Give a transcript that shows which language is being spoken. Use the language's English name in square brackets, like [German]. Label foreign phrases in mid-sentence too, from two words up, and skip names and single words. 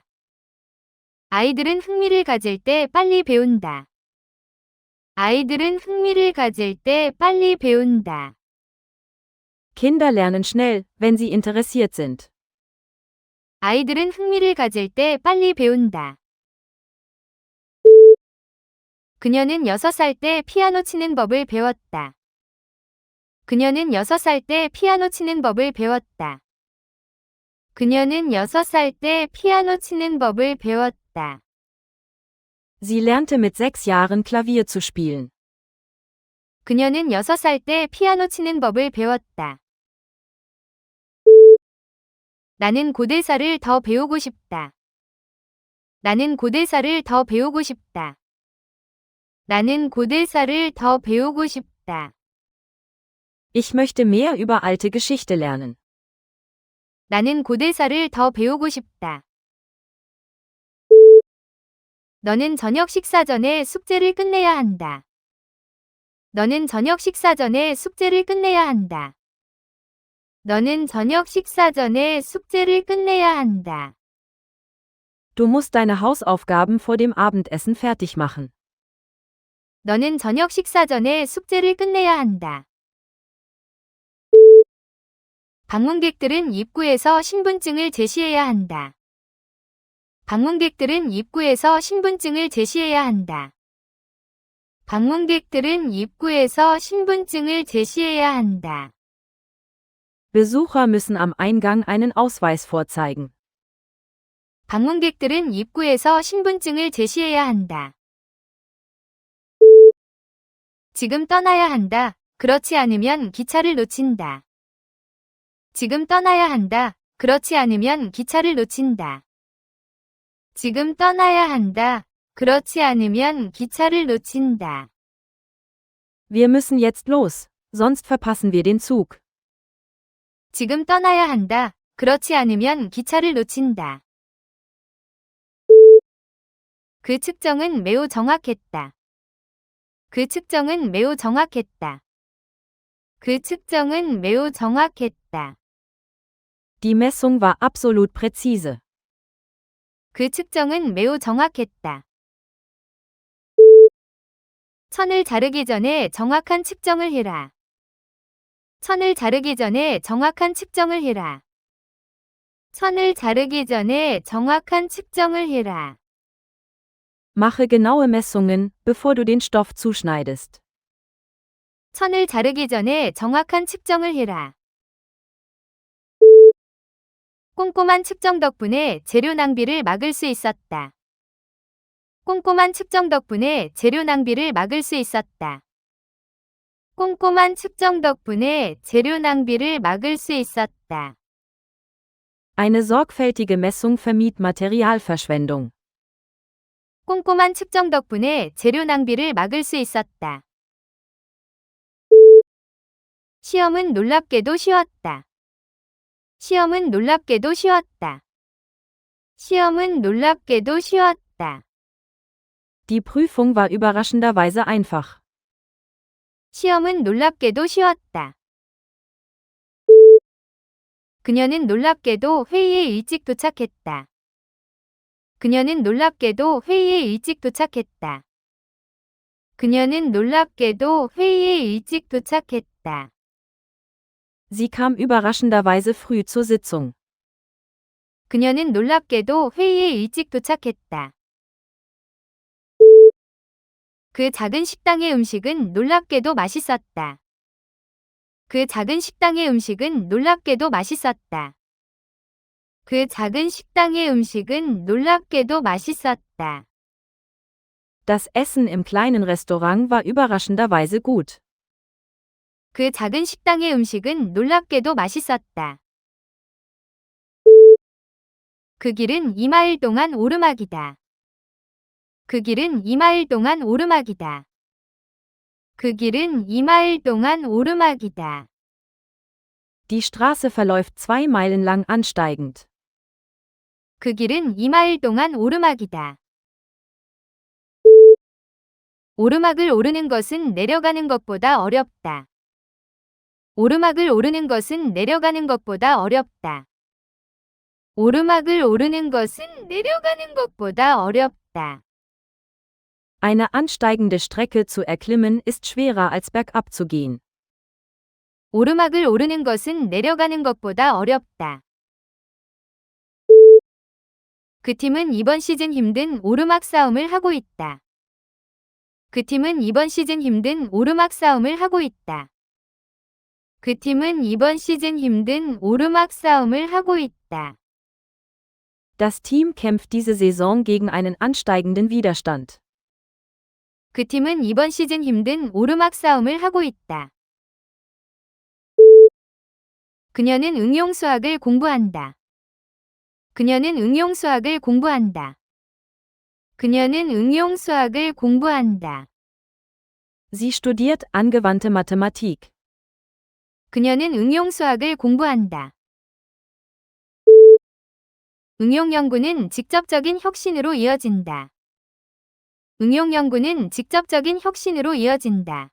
[Korean] 아이들은 흥미를 가질 때 빨리 배운다. 아이들은 흥미를 가질 때 빨리 배운다. [German] Kinder lernen schnell, wenn sie interessiert sind. [Korean] 아이들은 흥미를 가질 때 빨리 배운다. 그녀는 6살 때 피아노 치는 법을 배웠다. 그녀는 6살 때 피아노 치는 법을 배웠다. 그녀는 6살 때 피아노 치는 법을 배웠다. [German] Sie lernte mit 6 Jahren Klavier zu spielen. [Korean] 그녀는 6살 때 피아노 치는 법을 배웠다. 나는 고대사를 더 배우고 싶다. 나는 고대사를 더 배우고 싶다. 나는 고대사를 더 배우고 싶다. [German] Ich möchte mehr über alte Geschichte lernen. [Korean] 나는 고대사를 더 배우고 싶다. 너는 저녁 식사 전에 숙제를 끝내야 한다. 너는 저녁 식사 전에 숙제를 끝내야 한다. 너는 저녁 식사 전에 숙제를 끝내야 한다. [German] Du musst deine Hausaufgaben vor dem Abendessen fertig machen. [Korean] 너는 저녁 식사 전에 숙제를 끝내야 한다. 방문객들은 입구에서 신분증을 제시해야 한다. 방문객들은 입구에서 신분증을 제시해야 한다. 방문객들은 입구에서 신분증을 제시해야 한다. [German] Besucher müssen am Eingang einen Ausweis vorzeigen. [Korean] 방문객들은 입구에서 신분증을 제시해야 한다. 지금 떠나야 한다. 그렇지 않으면 기차를 놓친다. 지금 떠나야 한다. 그렇지 않으면 기차를 놓친다. 지금 떠나야 한다. 그렇지 않으면 기차를 놓친다. [German] Wir müssen jetzt los, sonst verpassen wir den Zug. [Korean] 지금 떠나야 한다. 그렇지 않으면 기차를 놓친다. 그 측정은 매우 정확했다. 그 측정은 매우 정확했다. 그 측정은 매우 정확했다. [German] Die Messung war absolut präzise. [Korean] 그 측정은 매우 정확했다. 천을 자르기 전에 정확한 측정을 해라. 천을 자르기 전에 정확한 측정을 해라. 천을 자르기 전에 정확한 측정을 해라. [German] Mache genaue Messungen, bevor du den Stoff zuschneidest. [Korean] 천을 자르기 전에 정확한 측정을 해라. 꼼꼼한 측정 덕분에 재료 낭비를 막을 수 있었다. 꼼꼼한 측정 덕분에 재료 낭비를 막을 수 있었다. 꼼꼼한 측정 덕분에 재료 낭비를 막을 수 있었다. [German] Eine sorgfältige Messung vermied Materialverschwendung. [Korean] 꼼꼼한 측정 덕분에 재료 낭비를 막을 수 있었다. 시험은 놀랍게도 쉬웠다. 시험은 놀랍게도 쉬웠다. 시험은 놀랍게도 쉬웠다. [German] Die Prüfung war überraschenderweise einfach. [Korean] 시험은 놀랍게도 쉬웠다. 그녀는 놀랍게도 회의에 일찍 도착했다. 그녀는 놀랍게도 회의에 일찍 도착했다. 그녀는 놀랍게도 회의에 일찍 도착했다. [German] Sie kam überraschenderweise früh zur Sitzung. [Korean] 그녀는 놀랍게도 회의에 일찍 도착했다. 그 작은 식당의 음식은 놀랍게도 맛있었다. 그 작은 식당의 음식은 놀랍게도 맛있었다. 그 작은 식당의 음식은 놀랍게도 맛있었다. [German] Das Essen im kleinen Restaurant war überraschenderweise gut. [Korean] 그 작은 식당의 음식은 놀랍게도 맛있었다. 그 길은 2마일 동안 오르막이다. 그 길은 2마일 동안 오르막이다. 그 길은 2마일 동안 오르막이다. [German] Die Straße verläuft 2 Meilen lang ansteigend. [Korean] 그 길은 2마일 동안 오르막이다. 오르막을 오르는 것은 내려가는 것보다 어렵다. 오르막을 오르는 것은 내려가는 것보다 어렵다. 오르막을 오르는 것은 내려가는 것보다 어렵다. [German] Eine ansteigende Strecke zu erklimmen ist schwerer als bergab zu gehen. [Korean] 오르막을 오르는 것은 내려가는 것보다 어렵다. 그 팀은 이번 시즌 힘든 오르막 싸움을 하고 있다. 그 팀은 이번 시즌 힘든 오르막 싸움을 하고 있다. 그 팀은 이번 시즌 힘든 오르막 싸움을 하고 있다. [German] Das Team kämpft diese Saison gegen einen ansteigenden Widerstand. [Korean] 그 팀은 이번 시즌 힘든 오르막 싸움을 하고 있다. 그녀는 응용 수학을 공부한다. 그녀는 응용 수학을 공부한다. 그녀는 응용 수학을 공부한다. [German] Sie studiert angewandte Mathematik. [Korean] 그녀는 응용 수학을 공부한다. 응용 연구는 직접적인 혁신으로 이어진다. 응용 연구는 직접적인 혁신으로 이어진다.